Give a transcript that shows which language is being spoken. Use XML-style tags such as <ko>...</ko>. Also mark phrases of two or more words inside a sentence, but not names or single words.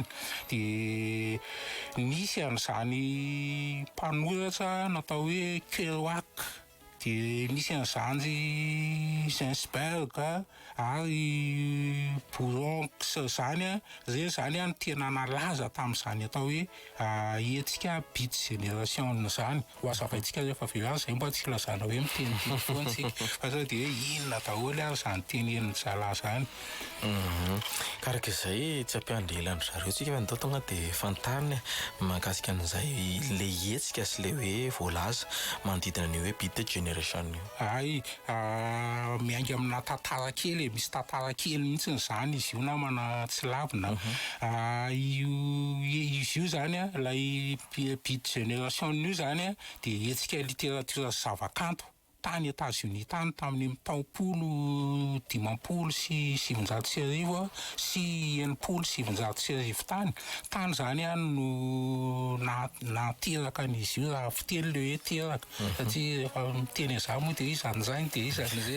<mg>De nisy an'izany mpanoratra natao hoe Kerouac, de misy an'izany Ginsberg ary Bronx zany zay zany ny tena nalaza tamin'izany atao hoe hetsika</mg> <en>beat generation</en> <mg>zany. Ho azavaintsika rehefa avy eo zay mba tsy lazana hoe miteny foana fa sao de hoe inona daholo ary zany tenenin'ny zala zany. Karaka izay tsy ampiandrelan'ny zareo tsika fa ndao tonga de fantariny mahakasika an'izay le hetsika sy le hoe voalaza manodidina ny hoe</mg> <en>beat generation</en> <mg>io. Ay, miainga amina tantara kely, misy tantara kely mihitsy zany izy io namana tsy lavina. Izy io zany lay</mg> <en>beat generation</en> <mg>io zany de hetsika littérature zava-kanto tany Etazonia tany tamin'ny taopolo 570 sy 770 tany. Tany zany no nateraka an'izy io raha fiteny le hoe teraka satria rehefa miteny izany moa de izany zany de izany zay.</mg>